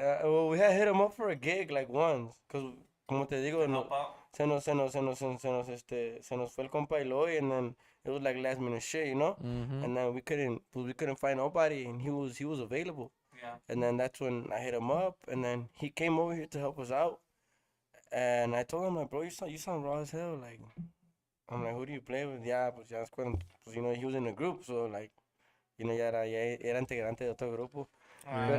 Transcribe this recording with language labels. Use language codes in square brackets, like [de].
[en] Well, we had hit him up for a gig like once, cause [es] como te digo, [en] Help out? [es] se nos fue el compa Eloy, [en] and then it was like last minute shit, Mm-hmm. and then we couldn't find nobody, and he was available, Yeah. and then that's when I hit him up, and then he came over here to help us out, and I told him like, bro, you sound raw as hell, like, I'm like, who do you play with? [es] Yeah, pues ya es cuando, pues, [en] he was in a group, so like, [es] ya era integrante de otro grupo. [en] But